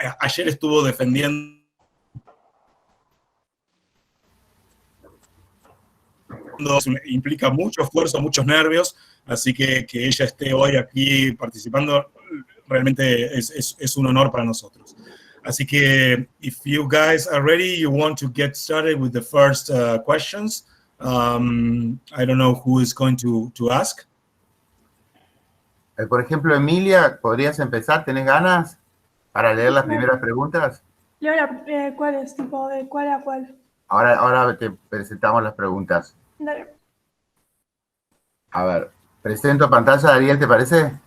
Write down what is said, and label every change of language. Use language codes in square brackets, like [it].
[es] Ayer estuvo defendiendo implica mucho esfuerzo, muchos nervios, así que ella esté hoy aquí participando realmente es un honor para nosotros. Así que, [en] if you guys are ready, you want to get started with the first questions. I don't know who is going to ask. [es] Por ejemplo, Emilia, ¿podrías empezar? ¿Tenés ganas para leer las primeras preguntas? Laura, ¿cuál es? Tipo, ¿de cuál a cuál? Ahora te presentamos las preguntas. Dale. A ver, presento pantalla, Ariel, ¿te parece?